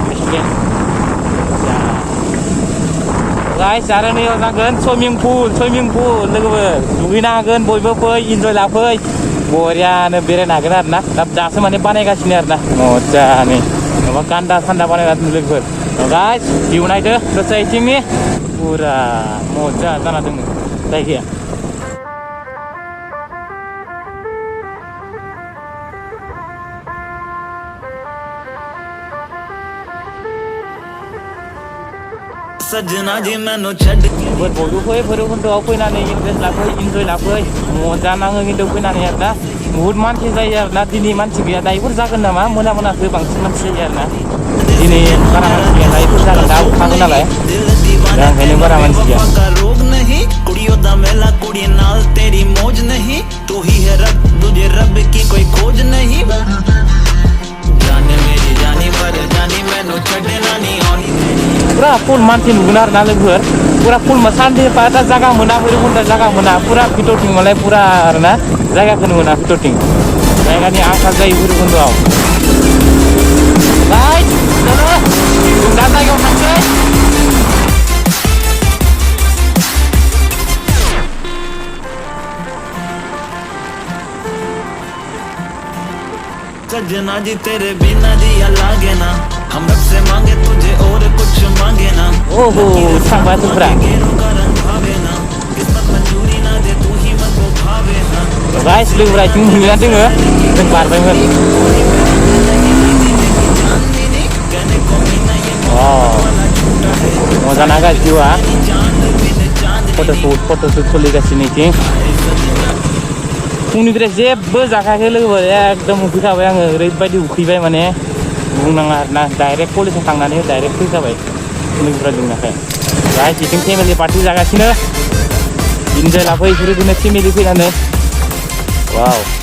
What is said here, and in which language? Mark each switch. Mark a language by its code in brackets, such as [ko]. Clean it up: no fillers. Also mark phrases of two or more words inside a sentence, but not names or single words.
[brx] गाइस आरो नैयाव जागोन सुइमिं पुल लोगोफोर दुगैनो हागोन बयबो फै इन्जय लाफै बरियानो बेरायनो हागोन आरो ना दासो माने बानायगासिनो आरो ना मजानो माबा गान्दा सान्दा बानायना दोनदों लोगोफोर गाइस भिउ नायदो दसे इथिंनि पुरा मजा जाना दङ जायगाया [hi] सजना जी मैंने छड़ [brx] बयबो फै भैरबकुन्द'आव फैनानै इन्जय लाफै मजा नाङो खिन्थु फैनानै आरो ना बुहुत मानसि जायो आरो ना दिनै मानसि गैया दायोफोर जागोन नामा मोनाखो बांसिन मानसि जायो आरो ना दिनै बारा मानसि गैया दायोफोर जागोन दा अखाबो नालाय दा ओंखायनो बारा मानसि गैया [hi] रोग नहीं कुड़ियों दा मेला कुड़ी नाल तेरी मौज नहीं तू ही है रब तुझे रब की कोई खोज नहीं जाने मेरी जानी पर जानी मैंने छड़ना नहीं आनी [brx] पुरा फुल मानसि नुगोन आरो ना लोगोफोर पुरा फुल सानदे दा जागा मोना भैरबकुन्द'आव जागा मोना पुरा भितरथिं मालाय पुरा आरो ना जायगाखौनो मोना भितरथिं जायगानि आंखाल जायो भैरबकुन्द'आव गाइस जों दा जायगायाव थांसै [hi] सजना जी तेरे बिना दिया लागे ना हम रब से मांगे तुझे और कुछ मांगे ना [brx] ओहो थांबाय जोंफ्रा [hi] का रंग भावे ना किस्मत मंजूरी ना दे तू ही मन को भावे ना [brx] गाइस लोगोफोरा इथिं मोनहैना दोङो जों बारबायमोन मजा ना गाइस भिउआ फट'शुट सोलिगासिनो इथिं फुंनिफ्राय जेबो जाखायाखै लोगोफोर एकदम उखैखाबाय आङो ओरैबायदि उखैबाय माने बुंनाङा आरो ना डाइरेक्ट कलेजाव थांनानै डाइरेक्ट फैखाबाय लोगोफोरा जोंनाखाय गाइस इथिं [en] family party [brx] जागासिनो इन्जय लाफै बिसोरो दिनै फेमिलि फैनानै वाव